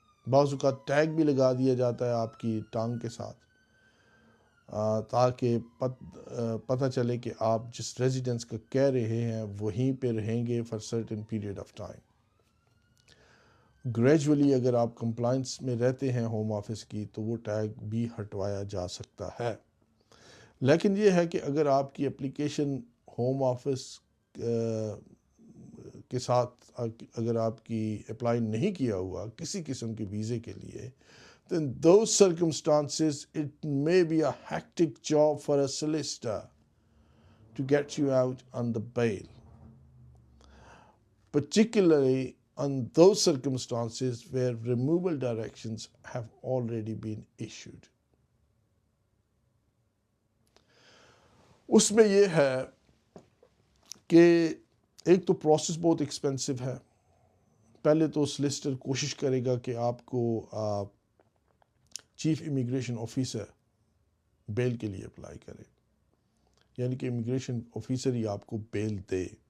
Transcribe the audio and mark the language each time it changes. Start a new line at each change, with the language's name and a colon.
Urdu: بعض اوقات ٹیگ بھی لگا دیا جاتا ہے آپ کی ٹانگ کے ساتھ تاکہ پتہ چلے کہ آپ جس ریزیڈنس کا کہہ رہے ہیں وہیں پہ رہیں گے
English: for certain period of time.
Urdu: Gradually اگر آپ کمپلائنس میں رہتے ہیں ہوم آفس کی تو وہ ٹیگ بھی ہٹوایا جا سکتا ہے. لیکن یہ ہے کہ اگر آپ کی اپلیکیشن ہوم آفس کے ساتھ اگر آپ کی اپلائی نہیں کیا ہوا کسی قسم کے ویزے کے لیے،
English: then those circumstances it may be a hectic job for a solicitor to get you out on the bail, particularly on those circumstances where removal directions have already been issued.
Urdu: اس میں یہ ہے کہ ایک تو پروسیس بہت expensive ہے. پہلے تو سلیسٹر کوشش کرے گا کہ آپ کو چیف امیگریشن آفیسر بیل کے لیے اپلائی کرے، یعنی کہ امیگریشن آفیسر ہی آپ کو بیل دے.